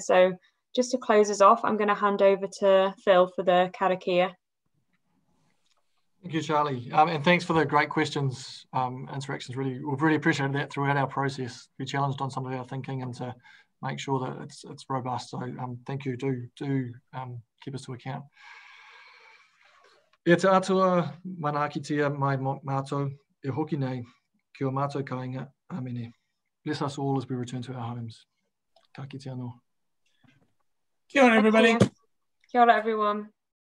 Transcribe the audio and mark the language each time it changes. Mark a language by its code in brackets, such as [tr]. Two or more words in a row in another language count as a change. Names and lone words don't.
[en] So just to close us off, I'm going to hand over to Phil for the karakia. Thank you, Charlie. And thanks for the great questions, interactions. We've really appreciated that throughout our process. We challenged on some of our thinking and to make sure that it's robust. So thank you. Do keep us to account. [mi] E te atua manakitia mai mātou e hoki nei ki o mātou kāinga. Amene. [en] Bless us all as we return to our homes. [mi] Ka kite anō. Kia ora, everybody. Kia ora, everyone.